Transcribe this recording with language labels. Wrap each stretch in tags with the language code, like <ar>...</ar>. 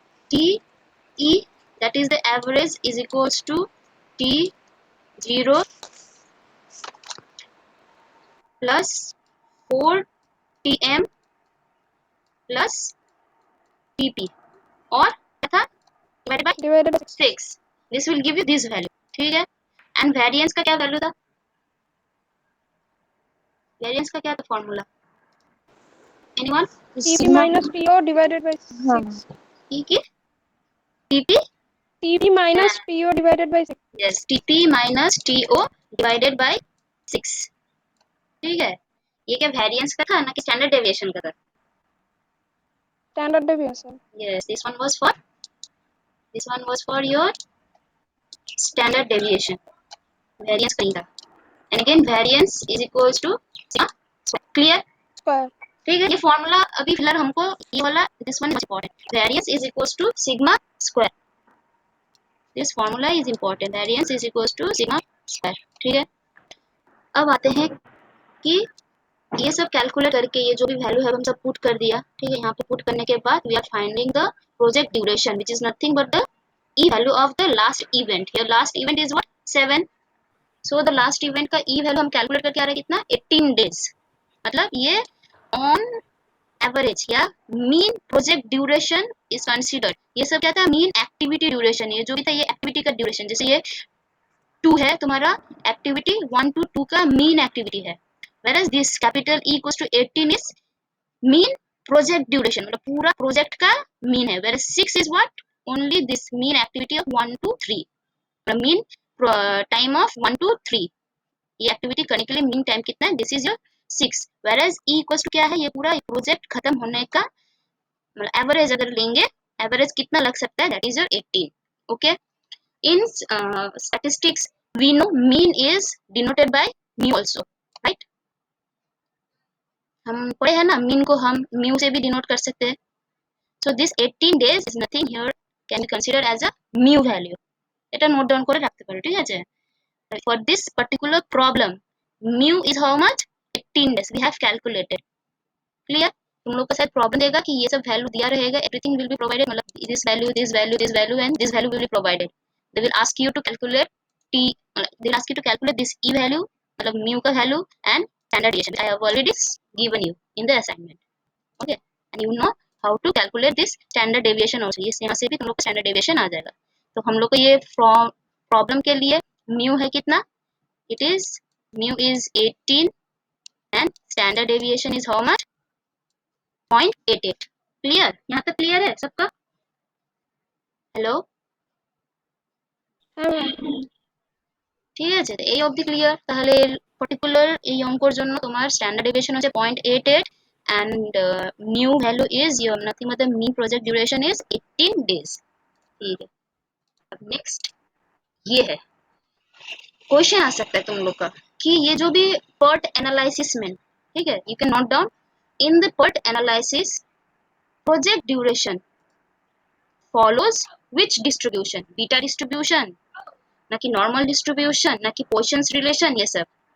<en>TE, that is the average, is equals to T0 plus 4TM plus TP</en> <hi>और क्या था,</hi> <en>divided by 6. This will give you this value.</en> <hi>ठीक है, and variance का क्या value था, वेरिएंस का क्या था formula, anyone?</hi> <en>TP minus TO divided by 6. E की TP, TP minus TO divided by 6. yes, TP minus TO divided by 6.</en> <hi>ठीक है, ये क्या वेरिएंस का था ना कि स्टैंडर्ड डेविएशन का था?</hi> <en>Standard deviation. Yes, this one was for your standard deviation.</en> <hi>Variance कहीं था.</hi> <en>And again variance is equals to sigma square. Clear? Square.</en> <hi>ठीक है, ये फॉर्मूला अभी फिलहाल हमको ये वाला,</hi> <en>this one is important. Variance is equals to sigma square. This formula is important. Variance is equals to sigma square.</en> <hi>ठीक है, अब आते हैं कि ये सब कैलकुलेट करके ये जो भी वैल्यू है हम सब पुट कर दिया. ठीक है, यहाँ पे पुट करने के बाद</hi> <en>We are finding the project duration which is nothing but the E value of the last event. Here last event is what, 7. So the last event का E value</en> <hi>हम कैलकुलेट करके आ रहे हैं कितना,</hi> <en>18 days.</en> <hi>मतलब ये ऑन एवरेज या mean project duration is considered. ये सब क्या था, मीन एक्टिविटी ड्यूरेशन. ये जो भी था ये एक्टिविटी का ड्यूरेशन. जैसे ये 2 है तुम्हारा एक्टिविटी, 1 to 2 का मीन एक्टिविटी है.</hi> <en>whereas this capital E equals to 18 is mean project duration,</en> <hi>मतलब पूरा प्रोजेक्ट का मीन है.</hi> <en>whereas 6 is what, only this mean activity of 1 to 3, mean time of 1 to 3.</en> <hi>ये एक्टिविटी करने के लिए मीन टाइम कितना है,</hi> <en>This is your 6.</en> <hi>whereas E equals to क्या है, ये पूरा प्रोजेक्ट खत्म होने का मतलब एवरेज अगर लेंगे, एवरेज कितना लग सकता है,</hi> <en>That is your 18. Okay, in statistics we know mean is denoted by mu also, right?</en> <hi>हम पढ़े हैं ना, मीन को हम म्यू से भी डिनोट कर सकते हैं.</hi> <en>So this 18 days is nothing here can be considered as a mu value.</en> <bn>এটা নোট ডাউন করে রাখতে পারো, ঠিক আছে?</bn> <en>For this particular problem mu is how much, 18 days we have calculated. clear?</en> <hi>तुम लोग का शायद प्रॉब्लम देगा कि ये सब वैल्यू दिया रहेगा,</hi> <en>Everything will be provided, मतलब this value this value this value and this value will be provided. They will ask you to calculate t, they will ask you to calculate this e value,</en> <hi>मतलब mu का value</hi> <en>And standard deviation. I have already given you in the assignment. Okay, and you know how to calculate this standard deviation also.</en> <hi>ये यहाँ से भी तुम लोग को standard deviation आ जाएगा. तो हम लोग को ये प्रॉब्लम के लिए mu है कितना,</hi> <en>it is mu is 18 and standard deviation is how much, 0.88.</en> <hi>Clear? यहाँ तक क्लियर है सबका?</hi> <bn>हेलो, ঠিক আছে, এই অবধি ক্লিয়ার? তাহলে পার্টিকুলার এই অঙ্কর জন্য তোমার স্ট্যান্ডার্ড ডেভিয়েশন হচ্ছে 0.88</bn> <en>and mu value is your nothing but the mean project duration is 18 days.</en> <hi>ठीक है, अब नेक्स्ट ये है। क्वेश्चन आ सकता है तुम लोग का कि ये जो भी PERT एनालिसिस में, ठीक है,</hi> <en>You can note down in the PERT analysis project duration follows which distribution, beta distribution, ना कि normal distribution, ना कि Poisson's relation, ये सब।</en>